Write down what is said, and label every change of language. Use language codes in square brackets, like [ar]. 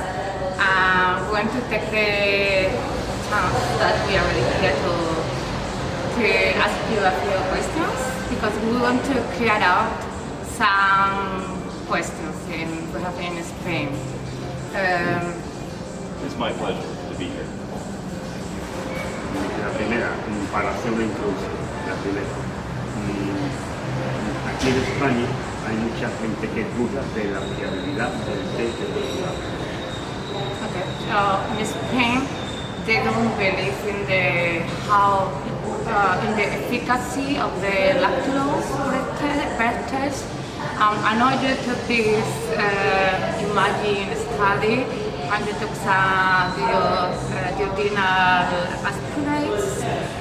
[en] We want to take the chance that we are already here to ask you a few questions because we want to clear out some questions we have in Spain. It's my pleasure to be here. [es] La primera, para hacer una introducción, la primera. Aquí en España hay mucha gente que duda de la fiabilidad del té de los grados. [en] Okay. In Spain, they don't believe in the efficacy of the lactose breath test. I know you took this IMAGINE study and you took some duodenal aspirates.